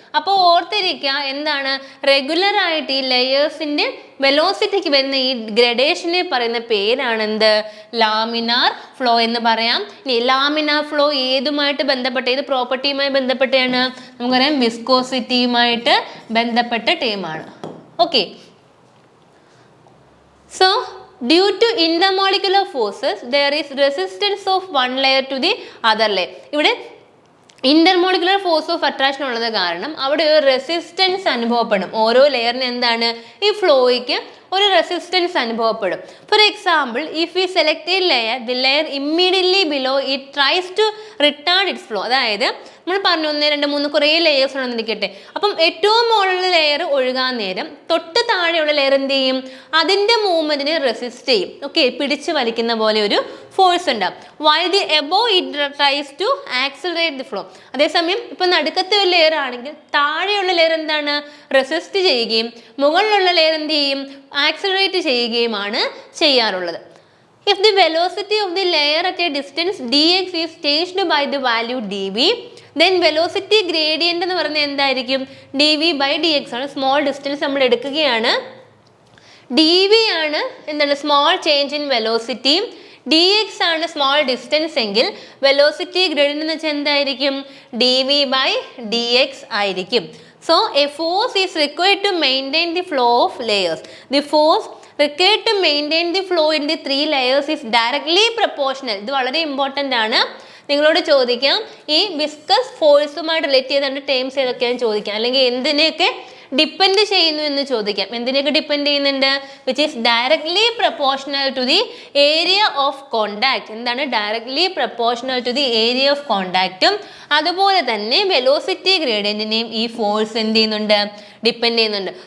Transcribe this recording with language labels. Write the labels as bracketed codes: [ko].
[ml] അപ്പോൾ ഓർത്തിരിക്കുക എന്താണ് റെഗുലർ ആയിട്ട് ഈ ലെയേഴ്സിൻ്റെ വെലോസിറ്റിക്ക് വരുന്ന ഈ ഗ്രഡേഷനെ പറയുന്ന പേരാണ് എന്ത് ലാമിനാർ ഫ്ലോ എന്ന് പറയാം. ഇനി ലാമിനാർ ഫ്ലോ ഏതുമായിട്ട് ബന്ധപ്പെട്ട ഏത് പ്രോപ്പർട്ടിയുമായി ബന്ധപ്പെട്ടാണ്? നമുക്കറിയാം വിസ്കോസിറ്റിയുമായിട്ട് ബന്ധപ്പെട്ട ടേമാണ്. [en] Okay, so due to intermolecular forces there is resistance of one layer to the other layer. [ml] ഇവിടെ ഇന്റർമോളിക്കുലർ ഫോഴ്സ് ഓഫ് അട്രാക്ഷൻ ഉള്ളത് കാരണം അവിടെ ഒരു റെസിസ്റ്റൻസ് അനുഭവപ്പെടും. ഓരോ ലെയറിന് എന്താണ് ഈ ഫ്ലോയ്ക്ക് ഒരു റെസിസ്റ്റൻസ് അനുഭവപ്പെടും. [en] For example, if we select a layer, the layer immediately below it tries to retard its flow. [ml] അതായത് നമ്മൾ പറഞ്ഞു 1, 2, 3 കുറേ ലെയേഴ്സ് ഉണ്ടെന്നിരിക്കട്ടെ. അപ്പം ഏറ്റവും മുകളിലുള്ള ലെയർ ഒഴുകാൻ നേരം തൊട്ട് താഴെയുള്ള ലെയർ എന്ത് ചെയ്യും? അതിൻ്റെ മൂവ്മെന്റിനെ റെസിസ്റ്റ് ചെയ്യും. ഓക്കെ, പിടിച്ചു വലിക്കുന്ന പോലെ ഒരു ഫോഴ്സ് ഉണ്ടാവും. [en] While the above it tries to accelerate the flow. [ml] അതേസമയം ഇപ്പൊ നടുക്കത്തെ ഒരു ലെയർ ആണെങ്കിൽ താഴെയുള്ള ലെയർ എന്താണ്? റെസിസ്റ്റ് ചെയ്യുകയും മുകളിലുള്ള ലെയർ എന്ത് ചെയ്യും? ആക്സിലറേറ്റ് ചെയ്യുകയുമാണ് ചെയ്യാറുള്ളത്. [en] If the velocity of the layer at a distance dx is changed by the value dv, then velocity gradient [ml] എന്ന് പറയുന്നത് എന്തായിരിക്കും? dv by dx ആണ്. സ്മോൾ ഡിസ്റ്റൻസ് നമ്മൾ എടുക്കുകയാണ്. dv ആണ് എന്താണ്? Small change in velocity. dx ആണ് സ്മോൾ ഡിസ്റ്റൻസ് എങ്കിൽ വെലോസിറ്റി ഗ്രേഡിയന്റ് എന്ന് വെച്ചാൽ എന്തായിരിക്കും? dv by dx ആയിരിക്കും. [en] So a force is required to maintain the flow of layers. The force required to maintain the flow in the 3 layers is directly proportional. [ml] ഇത് വളരെ important ആണ്. നിങ്ങളോട് ചോദിക്കാം ഈ വിസ്കസ് ഫോഴ്സുമായിട്ട് റിലേറ്റ് ചെയ്ത ടേംസ് ഏതൊക്കെയാണെന്ന് ചോദിക്കാം, അല്ലെങ്കിൽ എന്തിനെയൊക്കെ ഡിപ്പെൻഡ് ചെയ്യുന്നു എന്ന് ചോദിക്കാം. എന്തിനൊക്കെ ഡിപ്പെൻഡ് ചെയ്യുന്നുണ്ട്? [en] Which is directly proportional to the area of contact. [ml] എന്താണ്? [en] directly proportional to the area of [ml] കോണ്ടാക്റ്റും അതുപോലെ തന്നെ വെലോസിറ്റി ഗ്രേഡിയന്റിനെയും ഈ ഫോഴ്സ് എന്ത് ചെയ്യുന്നുണ്ട്? ഡിപ്പെൻഡ് ചെയ്യുന്നുണ്ട്.